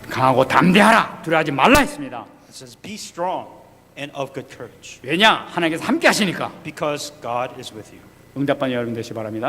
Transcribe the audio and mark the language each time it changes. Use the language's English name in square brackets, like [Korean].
[Korean] 강하고 담대하라, 두려워하지 말라 했습니다. [English] It says be strong and of good courage, [Korean] 왜냐? 하나님께서 함께 하시니까. [English] because God is with you. [Korean] 응답받는 여러분 되시기 바랍니다.